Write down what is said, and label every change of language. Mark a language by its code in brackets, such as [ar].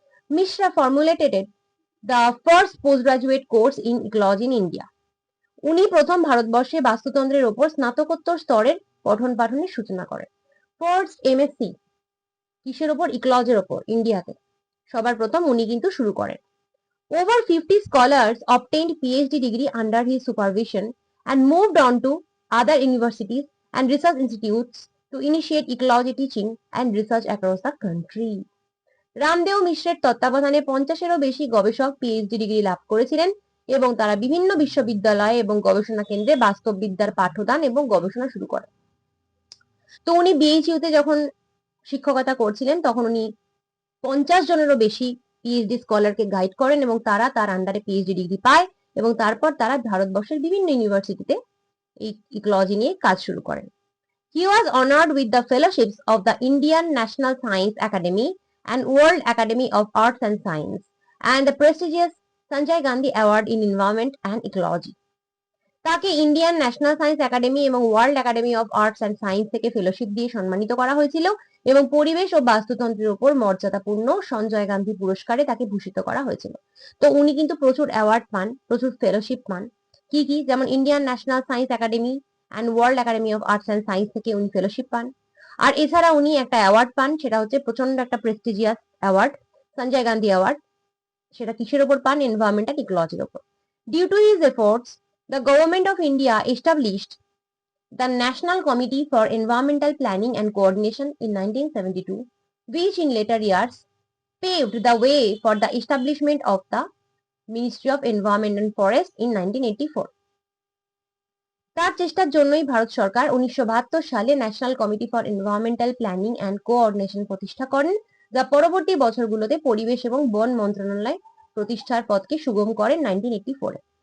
[en] Mishra formulated the first postgraduate course in ecology in India. [bn] উনি প্রথম ভারতবর্ষে বাস্তুতন্ত্রের ওপর স্নাতকোত্তর স্তরের পঠন পাঠনের সূচনা করেন। ফার্স্ট এমএসসি কিসের ওপর? ইকোলজির ওপর, ইন্ডিয়াতে সবার প্রথম উনি কিন্তু শুরু করেন। [en] Over 50 scholars obtained PhD degree under his supervision and moved on to other universities and research institutes to initiate ecology teaching and research across the country. [bn] Ramdev মিশ্রের তত্ত্বাবধানে 50-এরও বেশি গবেষক পিএইচডি ডিগ্রি লাভ করেছিলেন, এবং তারা বিভিন্ন বিশ্ববিদ্যালয় এবং গবেষণা কেন্দ্রে বাস্তববিদ্যার পাঠদান এবং গবেষণা শুরু করেন। তো উনি বিএইচইউতে যখন শিক্ষকতা করছিলেন, তখন উনি 50 জনেরও বেশি পিএইচডি স্কলারকে গাইড করেন, এবং তারা তার আন্ডারে পিএইচডি ডিগ্রি পায়, এবং তারপর তারা ভারতবর্ষের বিভিন্ন ইউনিভার্সিটিতে এই ইকোলজি নিয়ে কাজ শুরু করেন। [en] He was honored with the fellowships of the Indian National Science Academy and World Academy of Arts and Science and the prestigious Sanjay Gandhi award in environment and ecology. [bn] তাকে ইন্ডিয়ান ন্যাশনাল সায়েন্স একাডেমি এবং world academy of arts and science থেকে fellowship দিয়ে সম্মানিত করা হয়েছিল এবং পরিবেশ ও বাস্তুতন্ত্রের উপর মর্যাদাপূর্ণ সঞ্জয় গান্ধী পুরস্কারে তাকে ভূষিত করা হয়েছিল। তো উনি কিন্তু প্রচুর অ্যাওয়ার্ড পান, প্রচুর ফেলোশিপ পান। কি কি? যেমন Indian national science academy and world academy of arts and science থেকে উনি ফেলোশিপ পান। আর এছাড়া উনি একটা অ্যাওয়ার্ড পান, সেটা হচ্ছে প্রচন্ড একটা prestigious award, Sanjay Gandhi award. সেটা কিসের ওপর পান? এনভায়রনমেন্ট অ্যান্ড ইকোলজির ওপর। [en] Due to his efforts, the Government of India established the National Committee for Environmental Planning and Coordination in 1972, which in later years paved the way for the establishment of the Ministry of Environment and Forest in 1984. [bn] তার চেষ্টার জন্যই ভারত সরকার 1972 সালে national committee for environmental planning and coordination প্রতিষ্ঠা করেন, যা পরবর্তী বছরগুলোতে পরিবেশ এবং বন মন্ত্রণালয় প্রতিষ্ঠার পথকে সুগম করেন 1984-এ।